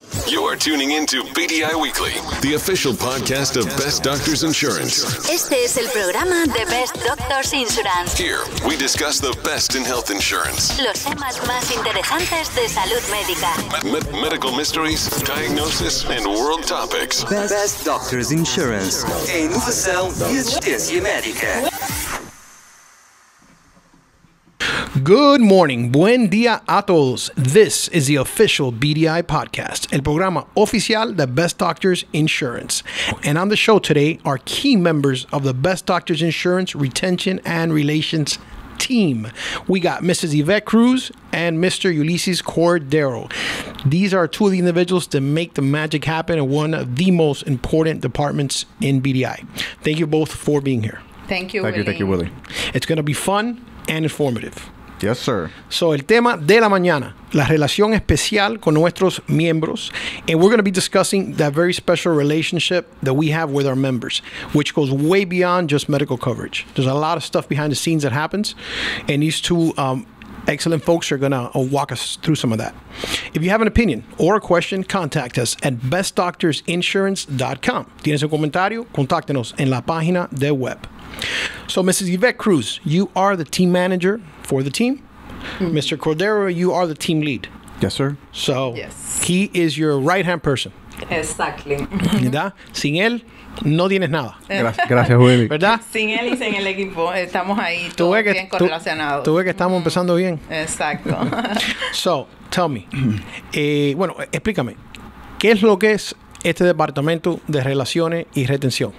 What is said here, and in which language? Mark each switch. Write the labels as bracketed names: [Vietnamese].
[English] You're tuning into BDI Weekly, the official podcast of Best Doctors Insurance. [Spanish] Este es el programa de Best Doctors Insurance. [English] Here, we discuss the best in health insurance. [Spanish] Los temas más interesantes de salud médica. [English] Medical mysteries, diagnosis, and world topics. Best Doctors Insurance. [Portuguese] En UFSL e Assistência Médica. [English] Good morning, [Spanish] buen día a todos. [English] This is the official BDI podcast, [Spanish] el programa oficial de Best Doctors Insurance. [English] And on the show today are key members of the Best Doctors Insurance Retention and Relations team. We got Mrs. Ivette Cruz and Mr. Ulises Cordero. These are two of the individuals that make the magic happen in one of the most important departments in BDI. Thank you both for being here. Thank you, Willie. Thank you, Willie. It's going to be fun and informative. Yes, sir. [Spanish] So, el tema de la mañana, la relación especial con nuestros miembros. [English] And we're going to be discussing that very special relationship that we have with our members, which goes way beyond just medical coverage. There's a lot of stuff behind the scenes that happens. And these two excellent folks are going to walk us through some of that. If you have an opinion or a question, contact us at bestdoctorsinsurance.com. [Spanish] ¿Tienes un comentario? Contáctenos en la página de web. [English] So, Mrs. Yvette Cruz, you are the team manager for the team. Mm-hmm. Mr. Cordero, you are the team lead. Yes, sir. So, yes. He is your right-hand person. Exactly. [Spanish] ¿Verdad? Sin él, no tienes nada. Gracias, Willy. ¿Verdad? Sin él y sin el equipo, estamos ahí todos bien correlacionados. Tú ves que estamos empezando bien. Exacto. [English] So, tell me. [Spanish] Bueno, explícame. ¿Qué es lo que es este departamento de relaciones y retención?